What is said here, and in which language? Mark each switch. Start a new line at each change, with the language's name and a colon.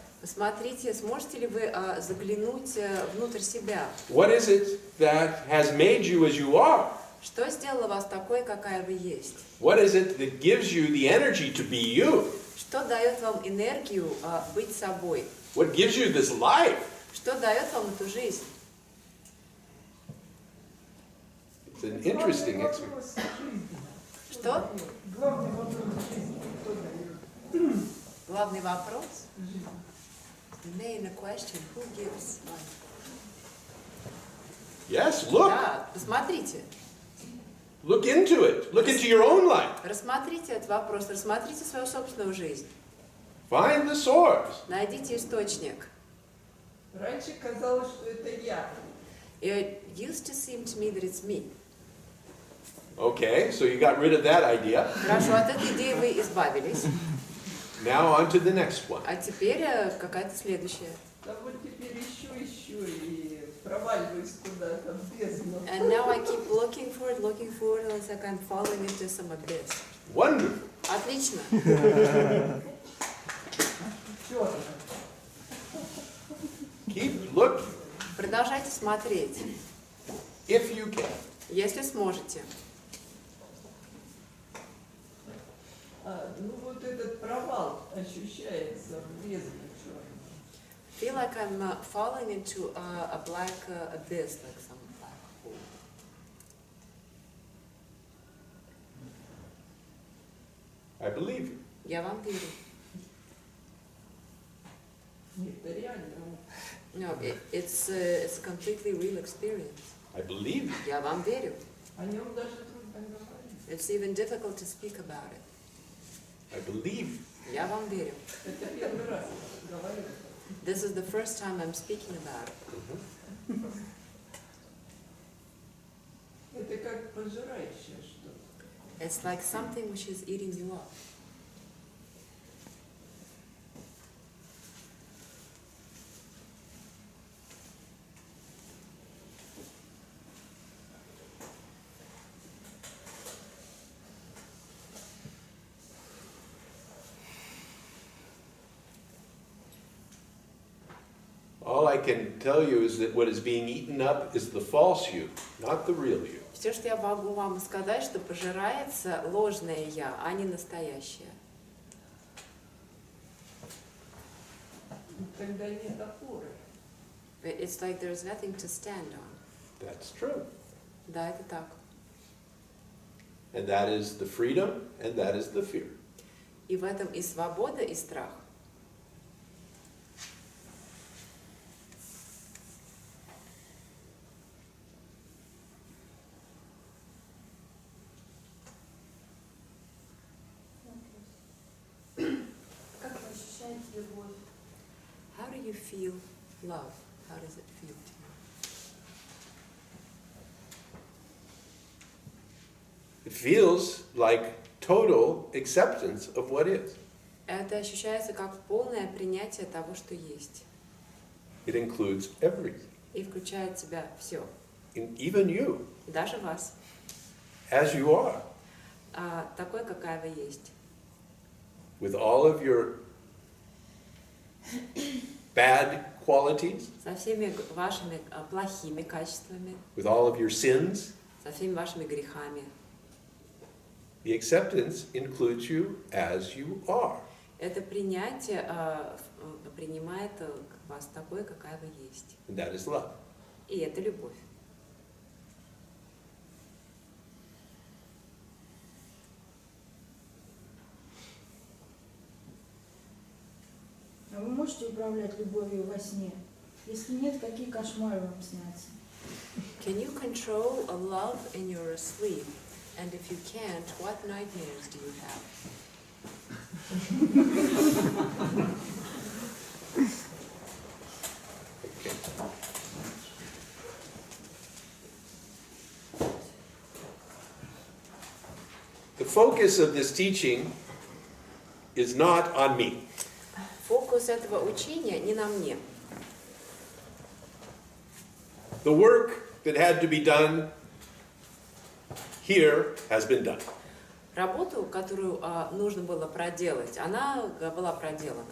Russian: Посмотрите, сможете ли вы заглянуть внутрь себя?
English: What is it that has made you as you are?
Russian: Что сделало вас такой, какая вы есть?
English: What is it that gives you the energy to be you?
Russian: Что дает вам энергию быть собой?
English: What gives you this life?
Russian: Что дает вам эту жизнь?
English: It's an interesting experience.
Russian: Что? Главный вопрос жизни кто дает? Главный вопрос?
English: The main question, who gives life? Yes, look.
Russian: Да, посмотрите.
English: Look into it. Look into your own life.
Russian: Рассмотрите этот вопрос, рассмотрите свою собственную жизнь.
English: Find the source.
Russian: Найдите источник. Раньше казалось, что это я.
English: It used to seem to me that it's me. Okay, so you got rid of that idea.
Russian: Хорошо, от этой идеи вы избавились.
English: Now on to the next one.
Russian: А теперь какая-то следующая. Да вот теперь ищу и проваливаюсь куда-то в бездну.
English: And now I keep looking for it, and it's like I'm falling into some abyss. Wonderful.
Russian: Отлично. Черт.
English: Keep looking
Russian: Продолжайте смотреть,
English: if you can.
Russian: если сможете. Ну вот этот провал ощущается в бездну черную.
English: Feel like I'm falling into a black abyss, like some black hole. I believe you.
Russian: Я вам верю. Нет, это реально.
English: No, it's a completely real experience. I believe you.
Russian: Я вам верю. О нем даже трудно говорить.
English: It's even difficult to speak about it. I believe you.
Russian: Я вам верю. Это первый раз говорю.
English: This is the first time I'm speaking about it.
Russian: Это как пожирающее что-то.
English: It's like something which is eating you up. All I can tell you is that what is being eaten up is the false you, not the real you.
Russian: Все, что я могу вам сказать, что пожирается ложное я, а не настоящее. Когда нет опоры.
English: It's like there's nothing to stand on. That's true.
Russian: Да, это так.
English: And that is the freedom, and that is the fear.
Russian: И в этом и свобода, и страх. Как вы ощущаете любовь?
English: How do you feel love? How does it feel to you? It feels like total acceptance of what is.
Russian: Это ощущается как полное принятие того, что есть.
English: It includes everything,
Russian: И включает в себя все.
English: even you,
Russian: Даже вас.
English: as you are,
Russian: Такой, какая вы есть.
English: with all of your bad qualities,
Russian: Со всеми вашими плохими качествами,
English: with all of your sins.
Russian: со всеми вашими грехами.
English: The acceptance includes you as you are.
Russian: Это принятие принимает вас такой, какая вы есть.
English: And that is love.
Russian: И это любовь. А вы можете управлять любовью во сне? Если нет, какие кошмары вам снятся?
English: Can you control a love in your sleep? And if you can't, what nightmares do you have? Okay. The focus of this teaching is not on me.
Russian: Фокус этого учения не на мне.
English: The work that had to be done here has been done.
Russian: Работу, которую нужно было проделать, она была проделана.